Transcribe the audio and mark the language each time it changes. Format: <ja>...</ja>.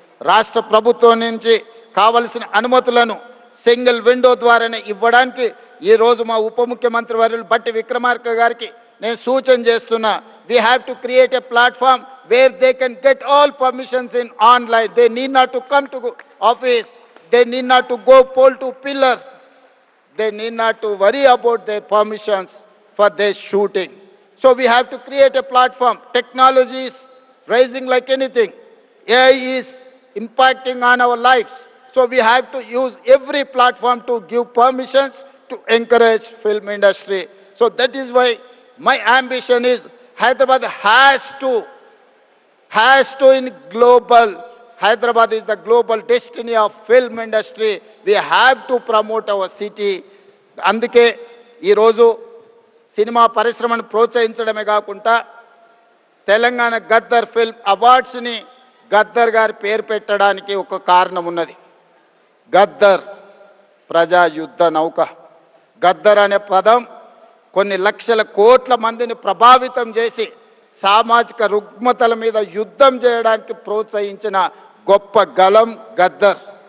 <te>రాష్ట్ర ప్రభుత్వం నుంచి కావలసిన అనుమతులను సింగిల్ విండో ద్వారానే ఇవ్వడానికి ఈరోజు మా ఉప ముఖ్యమంత్రి వర్యులు బట్టి విక్రమార్క గారికి నేను సూచన చేస్తున్నా.</te> <en>We have to create a platform where they can get all permissions in online. They need not to come to office, they need not to go pole to pillar, they need not to worry about their permissions for their shooting. So we have to create a platform. Technology is rising like anything. AI is impacting on our lives. So we have to use every platform to give permissions to encourage film industry. So that is why my ambition is Hyderabad has to in global. Hyderabad is the global destiny of film industry. We have to promote our city.</en> <te>అందుకే ఈ రోజు cinema పరిశ్రమను ప్రోత్సహించడమే కాకుండా Telangana Gaddar film అవార్డ్స్ని Gaddar గారి పేరు పెట్టడానికి ఒక కారణం ఉన్నది. గద్దర్ ప్రజా యుద్ధ నౌక. గద్దర్ అనే పదం కొన్ని లక్షల కోట్ల మందిని ప్రభావితం చేసి సామాజిక రుగ్మతల మీద యుద్ధం చేయడానికి ప్రోత్సహించిన గొప్ప గలం గద్దర్.</te>